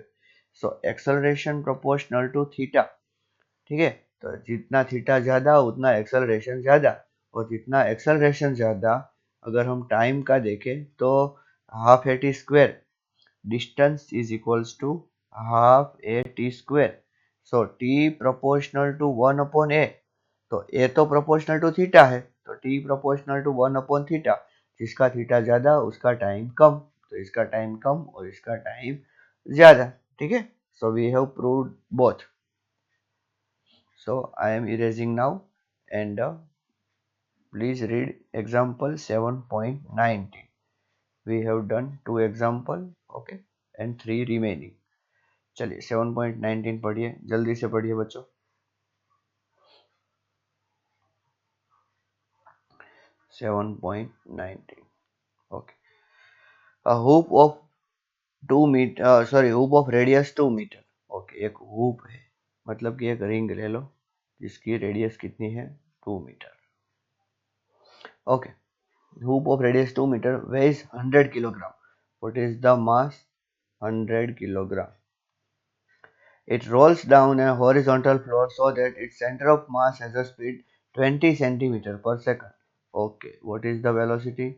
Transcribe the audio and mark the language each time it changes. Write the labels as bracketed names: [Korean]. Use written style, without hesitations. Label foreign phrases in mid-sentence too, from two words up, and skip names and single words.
[English] So acceleration proportional to theta. [Hindi] ठीक है, तो जितना थीटा ज्यादा उतना एक्सेलरेशन ज्यादा, और जितना एक्सेलरेशन ज्यादा अगर हम टाइम का देखें तो [English] half a t square, distance is equals to half a t square. So T proportional to 1 upon A. तो ए तो proportional to theta [Hindi] है, तो [English] T proportional to 1 upon theta. [Hindi] जिसका थीटा ज्यादा उसका टाइम कम, तो इसका टाइम कम और इसका टाइम ज्यादा. ठीक है, [English] So we have proved both. So I am erasing now, and please read example 7.19. We have done two example, okay, and three remaining. [Hindi] चलिए 7.19 पढ़िए, जल्दी से पढ़िए बच्चों. [English] 7.19. Okay. A hoop of 2 meter, hoop of radius 2 meter. Okay, [Hindi] एक hoop है, मतलब कि एक रिंग ले लो जिसकी रेडियस कितनी है 2 मीटर. ओके, [English] hoop of radius 2 meter weighs 100 kilogram. What is the mass? 100 kilogram. It rolls down a horizontal floor so that its center of mass has a speed 20 centimeter per second. Okay, what is the velocity?